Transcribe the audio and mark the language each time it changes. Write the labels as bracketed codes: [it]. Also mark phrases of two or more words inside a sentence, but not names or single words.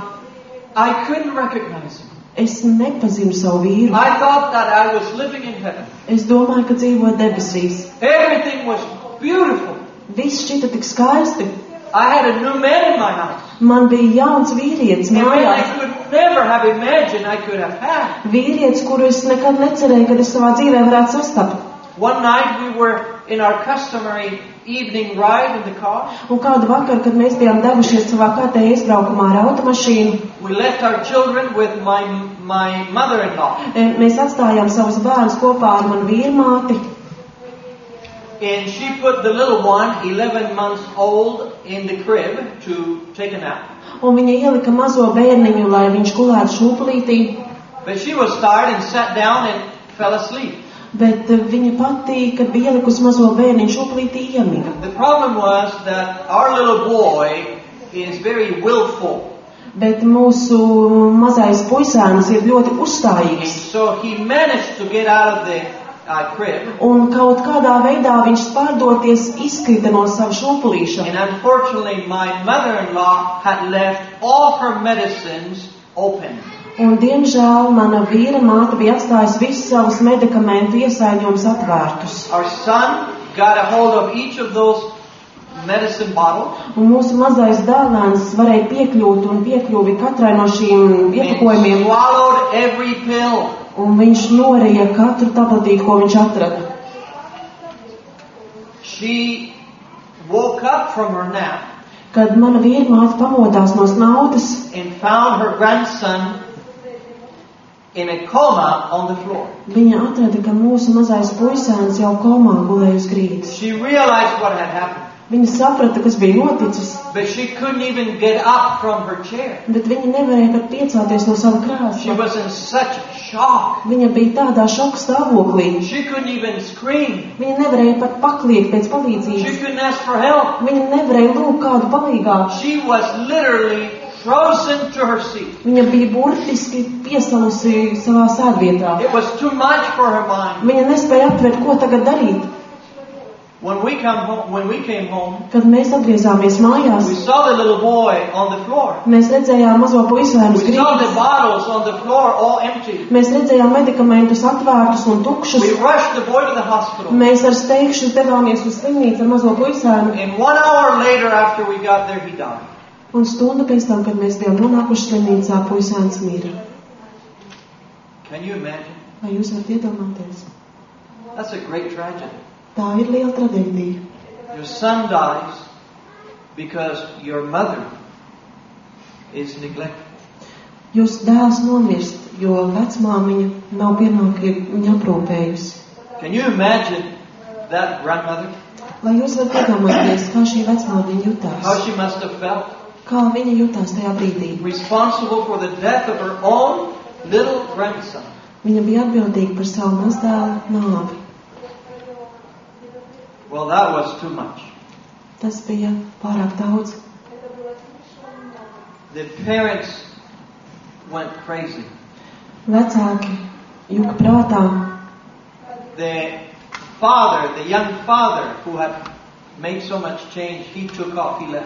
[en] I couldn't recognize him. [lv] Es nepazinu savu vīru. [en] I thought that I was living in heaven. [lv] Es domāju, ka dzīvoju debesīs. [en] Everything was beautiful. [lv] Viss šķita tik skaisti. [en] I had a new man in my house. [lv] Man bija jauns vīrietis [en] A man I [lv] mājās. [en] could never have imagined I could have had. [lv] Vīrietis, kuru es nekad necerēju, kad es savā dzīvē varētu sastapt. [en] One night we were in our customary evening ride in the car. [lv] Un kādu vakaru, kad mēs bijām devušies savā kārtējā izbraukumā ar automašīnu, [en] We left our children with my mother-in-law. [lv] mēs atstājām savus bērnus kopā ar manu vīrmāti. [en] And she put the little one, 11 months old, in the crib to take a nap. [lv] Un viņa ielika mazo bērniņu, lai viņš gulētu šūpulītī. [en] But she was tired and sat down and fell asleep. [lv] Bet viņa pati, kad bija ielikusi mazo bērniņu, šoplītī iemiga. [en] The problem was that our little boy is very willful. [lv] Bet mūsu mazais puisēns ir ļoti [en] And [lv] uzstājīgs. [en] so he managed to get out of the crib. [lv] Un kaut kādā veidā viņš pārdoties izkrita no sava šūpulīša. [en] And unfortunately, my mother-in-law had left all her medicines open. [lv] Un, diemžēl, mana vīra māte bija atstājusi visus savus medikamentu iesaiņojumus atvērtus. [en] Our son got a hold of each of those medicine bottles [lv] Un mūsu mazais dēlēns varēja piekļuvi katrai no šīm [en] and [lv] iepakojumiem. [en] swallowed every pill. [lv] Un viņš norija katru tabletīti, ko viņš atrada. [en] She woke up from her nap [lv] Kad mana vīra māte pamodās no snaudas [en] and found her grandson in a coma on the floor. [lv] viņa atrada, ka mūsu mazais puisēns jau komā gulēja uz grīdas. [en] She realized what had happened, [lv] Viņa saprata, kas bija noticis, [en] but she couldn't even get up from her chair. [lv] bet viņa nevarēja pat piecelties no sava [en] She [lv] krēsla. [en] was in such shock. [lv] Viņa bija tādā šoka stāvoklī. [en] She couldn't even scream. [lv] Viņa nevarēja pat pakliegt pēc [en] She [lv] palīdzības. [en] couldn't ask for help. [lv] Viņa nevarēja lūgt kādu palīgā. [en] She was literally frozen to her seat. [lv] Viņa bija burtiski piesalusi savā sēdvietā. [en] It was too much for her mind. [lv] Viņa nespēja aptvert, ko tagad darīt. [en] When we came home, [lv] Kad mēs atgriezāmies mājās, [en] we saw the little boy on the floor. [lv] mēs redzējām mazo puisēnu uz [en] We saw the [lv] grīdas. [en] bottles on the floor all empty. [lv] Mēs redzējām medikamentus atvērtus un tukšus. [en] We rushed the boy to the hospital. [lv] Mēs ar steigšu devāmies uz slimnīcu ar mazo puisēnu. [en] And 1 hour later after we got there, he died. [lv] Un stundu pēc tam, kad mēs bijām nonākuši slimnīcā, puisēns mira. [en] Can you imagine? [lv] Vai jūs varat iedomāties? [en] That's a great tragedy. [lv] Tā ir liela traģēdija. [en] Your son dies because your mother is neglectful. [lv] Jūsu dēls nomirst, jo vecmāmiņa nav pienākīgi viņa aprūpējusi. [en] Can you imagine that grandmother? [lv] Vai jūs varat iedomāties, kā šī vecmāmiņa jutās? [en] How she must have felt. [lv] Kā viņa jutās tajā brīdī? [en] Responsible for the death of her own little grandson. [lv] Viņa bija atbildīga par savu mazdēlu nāvi. [en] Well, that was too much. [lv] Tas bija pārāk daudz. [en] The parents went crazy. [lv] Vecāki juka prātā. [en] The father, the young father who had made so much change, he took off, he left.